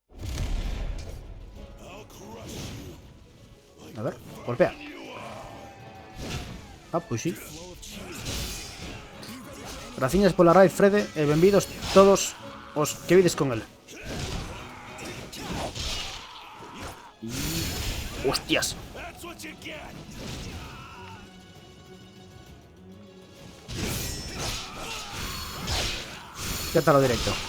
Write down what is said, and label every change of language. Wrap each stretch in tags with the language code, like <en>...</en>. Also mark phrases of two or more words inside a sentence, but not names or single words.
<gl>A ver, golpea. Ah, pois sí. Graciñas pola raid, Frede, e benvidos todos os que vides con el. Hostias.</gl> <en>That's what you get.</en> <gl>Quétalo directo.</gl>